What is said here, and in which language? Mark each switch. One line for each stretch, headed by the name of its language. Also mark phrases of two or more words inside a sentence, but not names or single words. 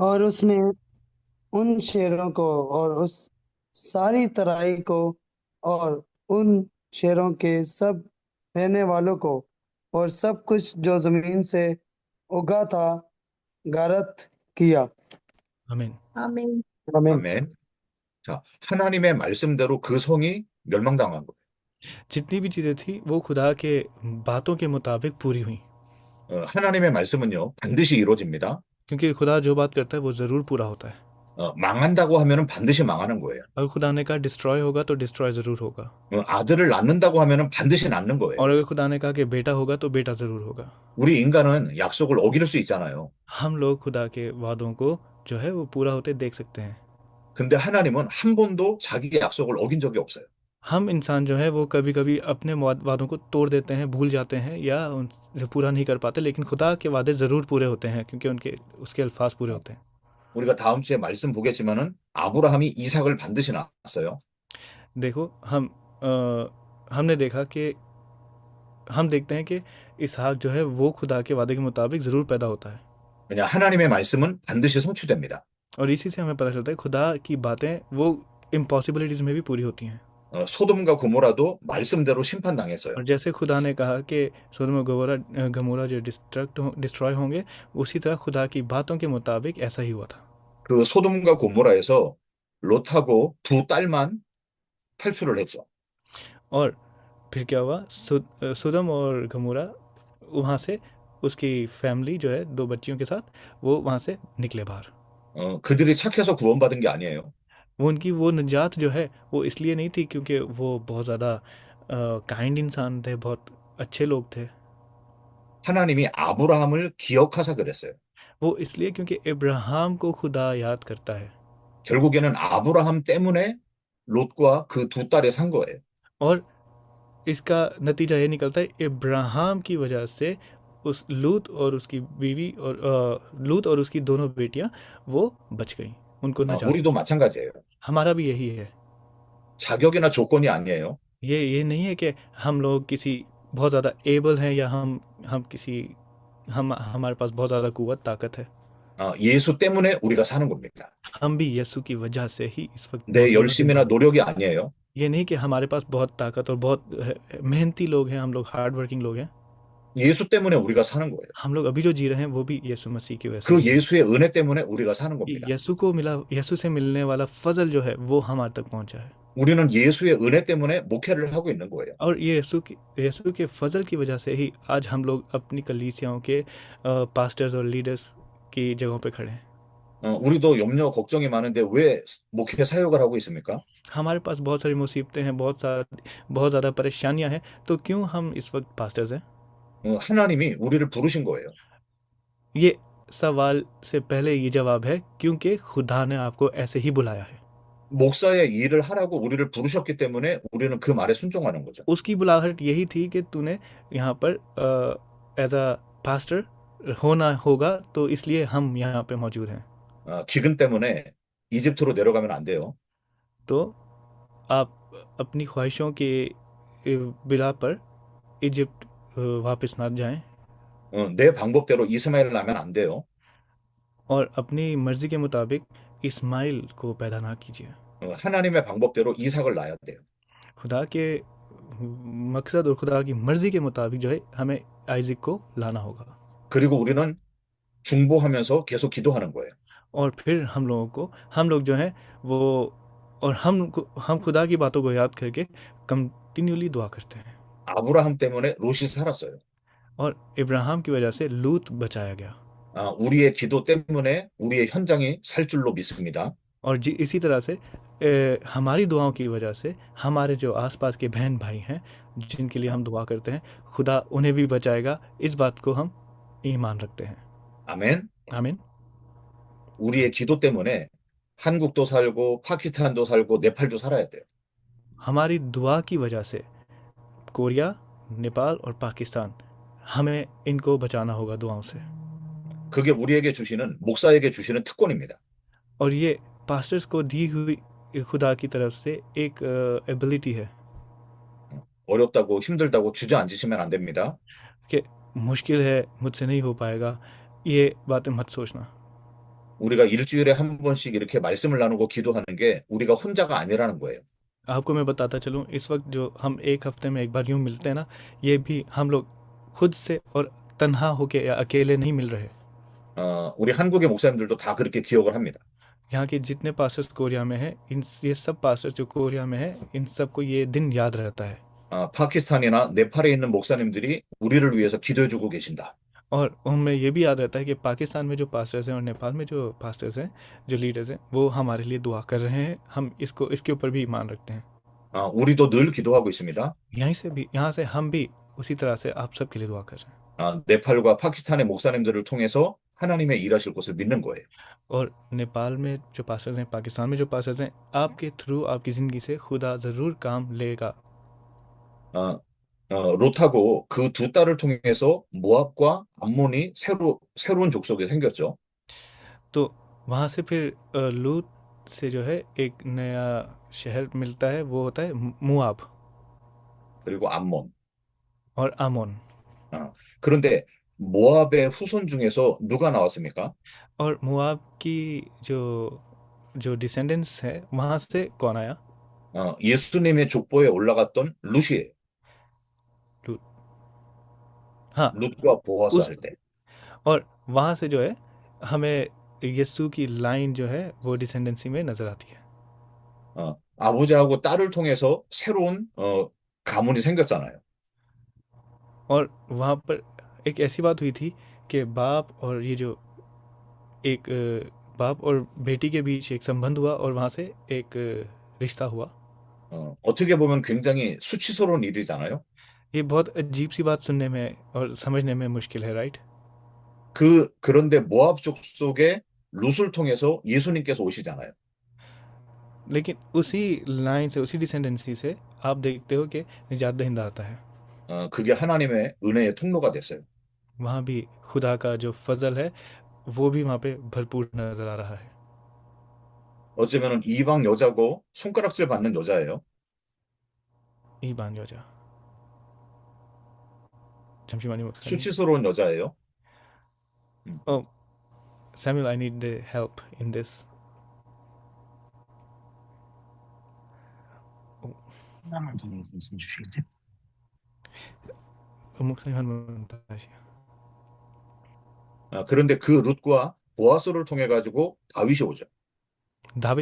Hindi: और उसने उन शेरों को और उस सारी तराई को और उन शेरों के सब रहने वालों को और सब कुछ जो जमीन से उगा था गारत किया। आमीन। आमीन। आमीन।
Korean: 아멘. 자, 하나님의 말씀대로 그 성이 멸망당한 거예요.
Hindi: जितनी भी चीज़ें थी वो खुदा के बातों के मुताबिक पूरी हुई,
Korean: 하나님의 말씀은요, 반드시 이루어집니다.
Hindi: क्योंकि खुदा जो बात करता है वो ज़रूर पूरा होता है।
Korean: 망한다고 하면은 반드시 망하는 거예요.
Hindi: अगर खुदा ने कहा डिस्ट्रॉय होगा तो डिस्ट्रॉय ज़रूर होगा,
Korean: 아들을 낳는다고 하면은 반드시 낳는 거예요.
Hindi: और अगर खुदा ने कहा कि बेटा होगा तो बेटा ज़रूर होगा।
Korean: 우리 인간은 약속을 어길 수 있잖아요.
Hindi: हम लोग खुदा के वादों को जो है वो पूरा होते देख सकते हैं।
Korean: 근데 하나님은 한 번도 자기 약속을 어긴 적이 없어요.
Hindi: हम इंसान जो है वो कभी कभी अपने वादों को तोड़ देते हैं, भूल जाते हैं या उनसे पूरा नहीं कर पाते, लेकिन खुदा के वादे ज़रूर पूरे होते हैं क्योंकि उनके उसके अल्फाज पूरे होते हैं।
Korean: 우리가 다음 주에 말씀 보겠지만은 아브라함이 이삭을 반드시 낳았어요.
Hindi: देखो हमने देखा कि हम देखते हैं कि इसहाक जो है वो खुदा के वादे के मुताबिक ज़रूर पैदा होता है,
Korean: 왜냐 하나님의 말씀은 반드시 성취됩니다.
Hindi: और इसी से हमें पता चलता है खुदा की बातें वो इम्पॉसिबिलिटीज़ में भी पूरी होती हैं।
Korean: 소돔과 고모라도 말씀대로 심판당했어요.
Hindi: और जैसे खुदा ने कहा कि सोदोम और गमोरा जो डिस्ट्रॉय होंगे, उसी तरह खुदा की बातों के मुताबिक ऐसा ही हुआ था।
Korean: 그 소돔과 고모라에서 롯하고 두 딸만 탈출을 했죠.
Hindi: और फिर क्या हुआ, सोदोम और गमोरा वहाँ से उसकी फैमिली जो है 2 बच्चियों के साथ वो वहाँ से निकले बाहर।
Korean: 그들이 착해서 구원받은 게 아니에요.
Hindi: वो उनकी वो निजात जो है वो इसलिए नहीं थी क्योंकि वो बहुत ज़्यादा काइंड इंसान थे, बहुत अच्छे लोग थे।
Korean: 하나님이 아브라함을 기억하사 그랬어요.
Hindi: वो इसलिए क्योंकि इब्राहिम को खुदा याद करता है,
Korean: 결국에는 아브라함 때문에 롯과 그 두 딸이 산 거예요.
Hindi: और इसका नतीजा ये निकलता है इब्राहिम की वजह से उस लूत और उसकी बीवी और लूत और उसकी दोनों बेटियां वो बच गईं, उनको नजात
Korean: 우리도
Hindi: मिली।
Korean: 마찬가지예요.
Hindi: हमारा भी यही है।
Korean: 자격이나 조건이 아니에요.
Hindi: ये नहीं है कि हम लोग किसी बहुत ज़्यादा एबल हैं या हम किसी हम हमारे पास बहुत ज़्यादा कुव्वत ताकत है।
Korean: 예수 때문에 우리가 사는 겁니다.
Hindi: हम भी यीशु की वजह से ही इस वक्त
Korean: 내
Hindi: मौजूद हैं।
Korean: 열심이나 노력이 아니에요.
Hindi: ये नहीं कि हमारे पास बहुत ताकत और बहुत मेहनती लोग हैं, हम लोग
English: hard working
Hindi: लोग हैं।
Korean: 예수 때문에 우리가 사는 거예요.
Hindi: हम लोग अभी जो जी रहे हैं वो भी यीशु मसीह की वजह से
Korean: 그
Hindi: जी रहे हैं।
Korean: 예수의 은혜 때문에 우리가 사는 겁니다.
Hindi: यीशु से मिलने वाला फजल जो है वो हमारे तक पहुंचा है,
Korean: 우리는 예수의 은혜 때문에 목회를 하고 있는 거예요.
Hindi: और ये यीशु के फजल की वजह से ही आज हम लोग अपनी कलीसियाओं के पास्टर्स और लीडर्स की जगहों पे खड़े हैं।
Korean: 우리도 염려 걱정이 많은데 왜 목회 사역을 하고 있습니까?
Hindi: हमारे पास बहुत सारी मुसीबतें हैं, बहुत ज़्यादा परेशानियां हैं, तो क्यों हम इस वक्त पास्टर्स हैं?
Korean: 하나님이 우리를 부르신 거예요.
Hindi: ये सवाल से पहले ये जवाब है क्योंकि खुदा ने आपको ऐसे ही बुलाया है।
Korean: 목사의 일을 하라고 우리를 부르셨기 때문에 우리는 그 말에 순종하는 거죠.
Hindi: उसकी बुलाहट यही थी कि तूने यहाँ पर
English: as a pastor
Hindi: होना होगा, तो इसलिए हम यहाँ पे मौजूद हैं।
Korean: 기근 때문에 이집트로 내려가면 안 돼요.
Hindi: तो आप अपनी ख्वाहिशों के बिला पर इजिप्ट वापस ना जाएं,
Korean: 내 방법대로 이스마엘을 낳으면 안 돼요.
Hindi: और अपनी मर्जी के मुताबिक इस्माइल को पैदा ना कीजिए।
Korean: 하나님의 방법대로 이삭을 낳아야 돼요.
Hindi: खुदा के मकसद और खुदा की मर्जी के मुताबिक जो है हमें आइज़िक को लाना होगा,
Korean: 그리고 उ리는 중보하면서 계속 기도하는 거예요.
Hindi: और फिर हम लोग जो हैं वो और हम खुदा की बातों को याद करके कंटिन्यूली दुआ करते हैं।
Korean: 아브라함 때문에 롯이 살았어요.
Hindi: और इब्राहिम की वजह से लूत बचाया गया,
Korean: 우리의 기도 때문에 우리의 현장이 살 줄로 믿습니다.
Hindi: और इसी तरह से हमारी दुआओं की वजह से हमारे जो आसपास के बहन भाई हैं जिनके लिए हम दुआ करते हैं, खुदा उन्हें भी बचाएगा, इस बात को हम ईमान रखते हैं।
Korean: 아멘.
Hindi: आमीन।
Korean: 우리의 기도 때문에 한국도 살고 파키스탄도 살고 네팔도 살아야 돼요.
Hindi: हमारी दुआ की वजह से कोरिया, नेपाल और पाकिस्तान, हमें इनको बचाना होगा दुआओं से।
Korean: 그게 우리에게 주시는 목사에게 주시는 특권입니다.
Hindi: और ये पास्टर्स को दी हुई खुदा की तरफ से एक एबिलिटी है
Korean: 어렵다고 힘들다고 주저앉으시면 안 됩니다.
Hindi: कि मुश्किल है, मुझसे नहीं हो पाएगा, ये बातें मत सोचना।
Korean: 우리가 일주일에 한 번씩 이렇게 말씀을 나누고 기도하는 게 우리가 혼자가 아니라는 거예요.
Hindi: आपको मैं बताता चलूँ, इस वक्त जो हम एक हफ्ते में एक बार यूँ मिलते हैं ना, ये भी हम लोग खुद से और तन्हा होके या अकेले नहीं मिल रहे।
Korean: 우리 한국의 목사님들도 다 그렇게 기억을 합니다.
Hindi: यहाँ के जितने पास्टर्स कोरिया में हैं, इन ये सब पास्टर्स जो कोरिया में हैं, इन सबको ये दिन याद रहता है।
Korean: 파키스탄이나 네팔에 있는 목사님들이 우리를 위해서 기도해주고 계신다.
Hindi: और उनमें ये भी याद रहता है कि पाकिस्तान में जो पास्टर्स हैं और नेपाल में जो पास्टर्स हैं, जो लीडर्स हैं, वो हमारे लिए दुआ कर रहे हैं। हम इसके ऊपर भी ईमान रखते हैं।
Korean: 우리도 늘 기도하고 있습니다.
Hindi: यहाँ से हम भी उसी तरह से आप सबके लिए दुआ कर रहे हैं।
Korean: 네팔과 파키스탄의 목사님들을 통해서 하나님의 일하실 것을 믿는 거예요.
Hindi: और नेपाल में जो पास्टर्स हैं, पाकिस्तान में जो पास्टर्स हैं, आपके थ्रू आपकी ज़िंदगी से खुदा ज़रूर काम लेगा।
Korean: 롯하고 그 두 딸을 통해서 모압과 암몬이 새로운 족속이 생겼죠.
Hindi: तो वहाँ से फिर लूत से जो है एक नया शहर मिलता है, वो होता है मुआब
Korean: 그리고 암몬.
Hindi: और आमोन।
Korean: 그런데 모압의 후손 중에서 누가 나왔습니까?
Hindi: और मुआब की जो डिसेंडेंट्स है, वहाँ से कौन आया?
Korean: 예수님의 족보에 올라갔던 룻이에요.
Hindi: लूत। हाँ,
Korean: 룻과 보아스
Hindi: उस
Korean: 할 때.
Hindi: और वहाँ से जो है हमें यीशु की लाइन जो है वो डिसेंडेंसी में नज़र आती है।
Korean: 아버지하고 딸을 통해서 새로운 가문이 생겼잖아요.
Hindi: और वहाँ पर एक ऐसी बात हुई थी कि बाप और ये जो एक बाप और बेटी के बीच एक संबंध हुआ और वहाँ से एक रिश्ता हुआ।
Korean: 어떻게 보면 굉장히 수치스러운 일이잖아요.
Hindi: ये बहुत अजीब सी बात सुनने में और समझने में मुश्किल है, राइट?
Korean: 그런데 모압 족속의 룻을 통해서 예수님께서 오시잖아요.
Hindi: लेकिन उसी लाइन से, उसी डिसेंडेंसी से आप देखते हो कि निजात दहिंदा आता है।
Korean: 그게 하나님의 은혜의 통로가 됐어요.
Hindi: वहाँ भी खुदा का जो फजल है वो भी वहाँ पे भरपूर नज़र आ रहा है।
Korean: 어쩌면 이방 여자고 손가락질 받는 여자예요. 이방 여자 잠시만요, 목사님. 수치스러운 여자예요.
English: Oh, Samuel, I need the help in this.
Korean: 목사님 한 번 다시. 그런데 그 룻과 보아스를 통해 가지고 다윗이 오죠.
Hindi: दाविद